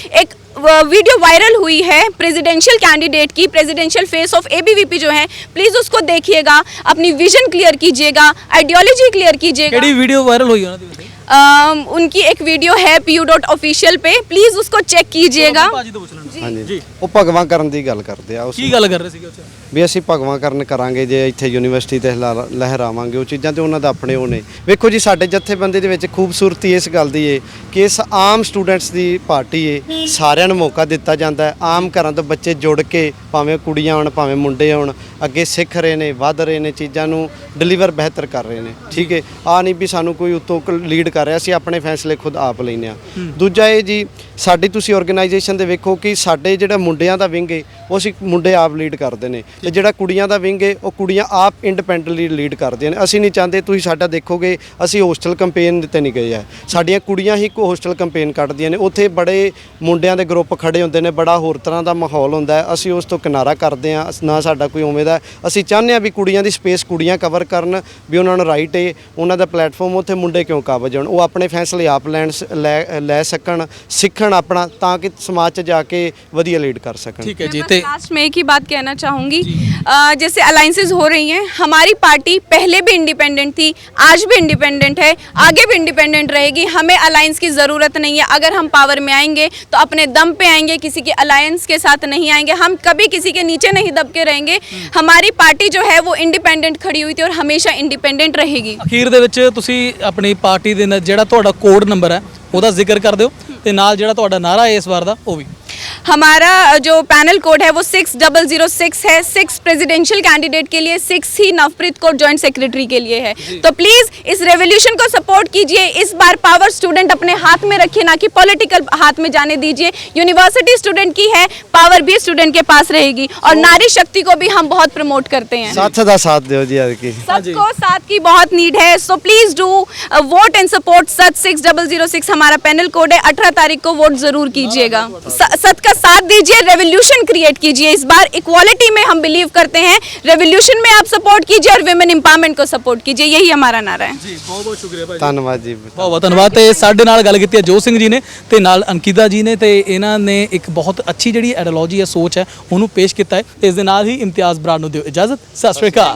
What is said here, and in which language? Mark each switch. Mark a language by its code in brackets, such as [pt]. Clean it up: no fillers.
[hi] एक video viral हुई है प्रेसिडेंशियल कैंडिडेट की, प्रेसिडेंशियल फेस ऑफ ABVP जो है, प्लीज़ उसको देखिएगा, अपनी विजन क्लियर कीजिएगा, आइडियोलॉजी क्लियर कीजिएगा। [pa] ਕਿਹੜੀ ਵੀਡੀਓ ਵਾਇਰਲ ਹੋਈ ਉਹਨਾਂ ਦੀ ਵੈਸੇ? [hi] उनकी एक वीडियो है PU.official पे, प्लीज़ उसको चेक कीजिएगा। [pa] ਭਾਜੀ ਤੋਂ ਪੁੱਛ ਲੈਣਾ ਹਾਂਜੀ, ਉਹ ਭਗਵਾਂ ਕਰਨ ਦੀ ਗੱਲ ਕਰਦੇ ਆ। ਉਸ ਕੀ ਗੱਲ ਕਰ ਰਹੇ ਸੀਗੇ ਉੱਥੇ? ਵੀ ਅਸੀਂ ਭਗਵਾਂ ਕਰਨ ਕਰਾਂਗੇ ਜੇ ਇੱਥੇ ਯੂਨੀਵਰਸਿਟੀ ਤੇ ਲਹਿਰਾਵਾਂਗੇ ਉਹ ਚੀਜ਼ਾਂ ਤੇ ਉਹਨਾਂ ਦਾ ਆਪਣੇ ਉਹ ਨੇ। ਵੇਖੋ ਜੀ, ਸਾਡੇ ਜਥੇਬੰਦੀ ਦੇ ਵਿੱਚ ਖੂਬਸੂਰਤੀ ਇਸ ਗੱਲ ਦੀ ਏ ਕਿ ਇਸ ਆਮ ਸਟੂਡੈਂਟਸ ਦੀ ਪਾਰਟੀ ਏ, ਸਾਰਿਆਂ ਨੂੰ ਮੌਕਾ ਦਿੱਤਾ ਜਾਂਦਾ ਹੈ। ਆਮ ਘਰਾਂ ਤੋਂ ਬੱਚੇ ਜੁੜ ਕੇ, ਭਾਵੇਂ ਕੁੜੀਆਂ ਹੋਣ ਭਾਵੇਂ ਮੁੰਡੇ ਹੋਣ, ਅੱਗੇ ਸਿੱਖ ਰਹੇ ਨੇ, ਵੱਧ ਰਹੇ ਨੇ, ਚੀਜ਼ਾਂ ਨੂੰ ਡਿਲੀਵਰ ਬਿਹਤਰ ਕਰ ਰਹੇ ਨੇ। ਠੀਕ ਹੈ, ਆ ਨਹੀਂ ਵੀ ਸਾਨੂੰ ਕੋਈ ਉੱਤੋਂ ਲੀਡ ਕਰ ਰਿਹਾ, ਅਸੀਂ ਆਪਣੇ ਫੈਸਲੇ ਖੁਦ ਆਪ ਲੈਂਦੇ ਆ। ਦੂਜਾ ਇਹ ਜੀ, ਸਾਡੀ ਤੁਸੀਂ ਆਰਗੇਨਾਈਜੇਸ਼ਨ ਦੇ ਵੇਖੋ ਕਿ ਸਾਡੇ ਜਿਹੜਾ ਮੁੰਡਿਆਂ ਦਾ ਵਿੰਗ ਏ ਉਹ ਅਸੀਂ ਮੁੰਡੇ ਆਪ ਲੀਡ ਕਰਦੇ ਨੇ, ਤੇ ਜਿਹੜਾ ਕੁੜੀਆਂ ਦਾ ਵਿੰਗ ਏ ਉਹ ਕੁੜੀਆਂ ਆਪ ਇੰਡੀਪੈਂਡੈਂਟਲੀ ਲੀਡ ਕਰਦੀਆਂ ਨੇ। ਅਸੀਂ ਨਹੀਂ ਚਾਹੁੰਦੇ, ਤੁਸੀਂ ਸਾਡਾ ਦੇਖੋਗੇ ਅਸੀਂ ਹੋਸਟਲ ਕੰਪੇਨ ਤੇ ਨਹੀਂ ਗਏ ਆ, ਸਾਡੀਆਂ ਕੁੜੀਆਂ ਹੀ ਹੋਸਟਲ ਕੰਪੇਨ ਕੱਢਦੀਆਂ ਨੇ। ਉੱਥੇ ਬੜੇ ਮੁੰਡਿਆਂ ਦੇ ਗਰੁੱਪ ਖੜੇ ਹੁੰਦੇ ਨੇ, ਬੜਾ ਹੋਰ ਤਰ੍ਹਾਂ ਦਾ ਮਾਹੌਲ ਹੁੰਦਾ ਹੈ। ਅਸੀਂ ਉਸ ਤੋਂ ਕਿਨਾਰਾ ਕਰਦੇ ਆ, ਨਾ ਸਾਡਾ ਕੋਈ ਉਵੇਂ ਦਾ। ਅਸੀਂ ਚਾਹੁੰਦੇ ਆ ਵੀ ਕੁੜੀਆਂ ਦੀ ਸਪੇਸ ਕੁੜੀਆਂ ਕਵਰ ਕਰਨ, ਵੀ ਉਹਨਾਂ ਨੂੰ ਰਾਈਟ ਏ, ਉਹਨਾਂ ਦਾ ਪਲੇਟਫਾਰਮ, ਉੱਥੇ ਮੁੰਡੇ ਕਿਉਂ ਕਾਬਜ ਹੋਣ, ਉਹ ਆਪਣੇ ਫੈਸਲੇ ਆਪ ਲੈ ਸਕਣ, ਸਿੱਖਣ ਆਪਣਾ, ਤਾਂ ਕਿ ਸਮਾਜ 'ਚ ਜਾ ਕੇ ਵਧੀਆ ਲੀਡ ਕਰ ਸਕਣ। ਠੀਕ ਹੈ ਜੀ। [hi] मैं लास्ट में एक ही बात कहना चाहूँगी, जैसे अलाइंसेस हो रही हैं, हमारी पार्टी पहले भी इंडिपेंडेंट थी, आज भी इंडिपेंडेंट है, आगे भी इंडिपेंडेंट रहेगी। हमें अलायंस की ज़रूरत नहीं है। अगर हम पावर में आएंगे तो अपने दम पे आएंगे, किसी के अलायंस के साथ नहीं आएंगे। हम कभी किसी के नीचे नहीं दब के रहेंगे। हमारी पार्टी जो है वो इंडिपेंडेंट खड़ी हुई थी और हमेशा इंडिपेंडेंट रहेगी। [pa] ਅਖੀਰ ਦੇ ਵਿੱਚ ਤੁਸੀਂ ਆਪਣੀ ਪਾਰਟੀ ਦੇ ਨਾਲ ਜਿਹੜਾ ਤੁਹਾਡਾ ਕੋਡ ਨੰਬਰ ਹੈ ਉਹਦਾ ਜ਼ਿਕਰ ਕਰ ਦਿਓ, ਤੇ ਨਾਲ ਜਿਹੜਾ ਤੁਹਾਡਾ ਨਾਰਾ ਹੈ ਇਸ ਵਾਰ ਦਾ ਉਹ ਵੀ। [hi] हमारा जो पैनल कोड है वो 6006 है। 6 प्रेसिडेंशियल कैंडिडेट के लिए, 6 ही नवप्रीत कौर जॉइंट सेक्रेटरी के लिए है। तो प्लीज़ इस रेवोल्यूशन को सपोर्ट कीजिए। इस बार पावर स्टूडेंट अपने हाथ में रखिए, ना कि पॉलिटिकल हाथ में जाने दीजिए। यूनिवर्सिटी स्टूडेंट की है, पावर भी स्टूडेंट के पास रहेगी। और नारी शक्ति को भी हम बहुत प्रमोट करते हैं। [pa] ਸਾਥ ਦਾ ਸਾਥ ਦਿਓ ਜੀ ਅੱਜ ਕੀ। [hi] सबको साथ की बहुत नीड है। [en] So please do vote and support सत 6006 हमारा panel code है। [hi] 18 तारीख को वोट ज़रूर कीजिएगा। सत का साथ दीजिए, रेवोल्यूशन क्रिएट कीजिए। इस बार इक्वालिटी में हम बिलीव करते हैं, रेवोल्यूशन में आप सपोर्ट कीजिए और विमेन एम्पावरमेंट को सपोर्ट कीजिए। यही हमारा नारा है [pa] ਜੀ। ਬਹੁਤ ਬਹੁਤ ਸ਼ੁਕਰੀਆ ਭਾਈ। ਧੰਨਵਾਦ ਜੀ। ਬਹੁਤ ਬਹੁਤ ਧੰਨਵਾਦ। ਤੇ ਸਾਡੇ ਨਾਲ ਗੱਲ ਕੀਤੀ ਹੈ ਜੋਤ ਸਿੰਘ ਜੀ ਨੇ, ਤੇ ਨਾਲ ਅੰਕਿਤਾ ਜੀ ਨੇ, ਤੇ ਇਹਨਾਂ ਨੇ ਇੱਕ ਬਹੁਤ ਅੱਛੀ ਜਿਹੜੀ ਆਈਡੀਓਲੋਜੀ ਹੈ, ਸੋਚ ਹੈ, ਉਹਨੂੰ ਪੇਸ਼ ਕੀਤਾ ਹੈ। ਤੇ ਇਸ ਦੇ ਨਾਲ ਹੀ ਇਮਤਿਆਜ਼ ਬਰਾੜ ਨੂੰ ਦਿਓ ਇਜਾਜ਼ਤ। ਸਤਿ ਸ਼੍ਰੀ ਅਕਾਲ।